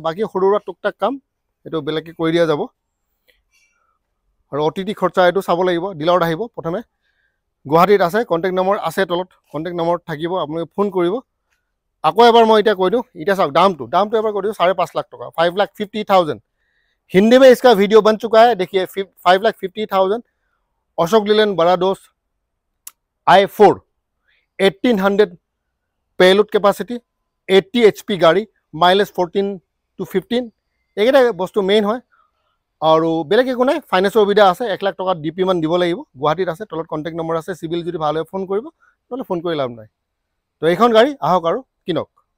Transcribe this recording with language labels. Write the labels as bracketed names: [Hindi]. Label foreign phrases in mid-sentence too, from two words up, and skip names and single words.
[Assamese] বাকী সৰু সুৰা টুকটাক কাম এইটো বেলেগকৈ কৰি দিয়া যাব। আৰু অতিথি খৰচা এইটো চাব লাগিব। ডিলাৰত আহিব প্ৰথমে, গুৱাহাটীত আছে, [English] contact number [Assamese] আছে তলত, [English] contact number [Assamese] থাকিব, আপোনালোকে ফোন কৰিব। আকৌ এবাৰ মই এতিয়া কৈ দিওঁ। এতিয়া চাওক দামটো এবাৰ কৈ দিওঁ, 5.5 লাখ টকা, 5,50,000। [Hindi] हिंदी में इसका वीडियो बन चुका है, देखिए 5,50,000। [Assamese] अशोक लीलैंड बड़ा दोस्त i4 1800 [English] payload capacity, [Assamese] 80 HP গাড়ী, মাইলেজ 14 to 15। এইকেইটা বস্তু মেইন হয়। আৰু বেলেগ একো নাই। ফাইনেন্সৰ সুবিধা আছে। 1 লাখ টকা DP মান দিব লাগিব। গুৱাহাটীত আছে, তলত [English] contact number [Assamese] আছে। চিভিল যদি ভাল হয় ফোন কৰিব, নহ'লে ফোন কৰি লাভ নাই। তো এইখন গাড়ী আহক আৰু কিনক।